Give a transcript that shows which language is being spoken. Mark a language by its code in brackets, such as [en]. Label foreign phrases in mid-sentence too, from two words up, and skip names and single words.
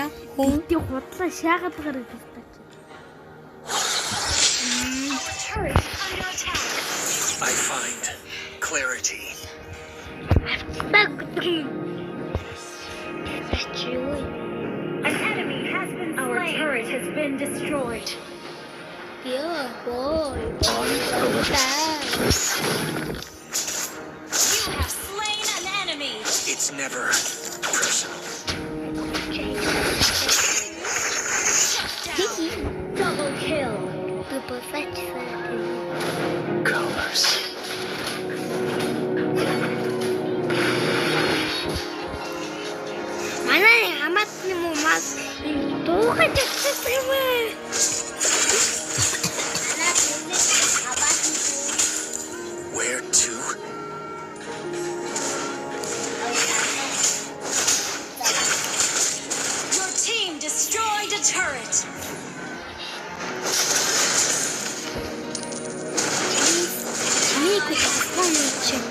[mn] Үнтэй худлаа шаагаад гарах гэсэн. [en] Turret is under attack. I find clarity. An enemy has been slain. Our turret has been destroyed. Yeah, boy. You have slain an enemy. It's never personal. Double kill. Colors. [mn] Манай хамаатны мумаас дуугаж өгсөн юм ээ. [en] Where to? Your team destroyed a turret. Nico помните.